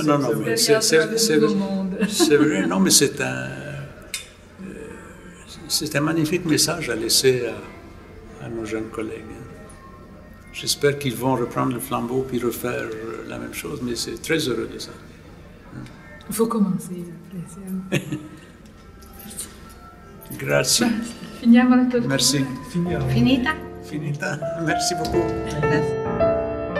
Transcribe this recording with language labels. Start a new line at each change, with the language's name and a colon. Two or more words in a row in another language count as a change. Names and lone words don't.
French: Non, mais c'est vrai, non, mais c'est un magnifique message à laisser à nos jeunes collègues. J'espère qu'ils vont reprendre le flambeau puis refaire la même chose, mais c'est très heureux de ça. Il faut commencer.
Italian: Grazie. Finiamo la tortura.
French: Merci. finir.
Italian: Finita? Finita.
French: Merci beaucoup.
Italian: Grazie.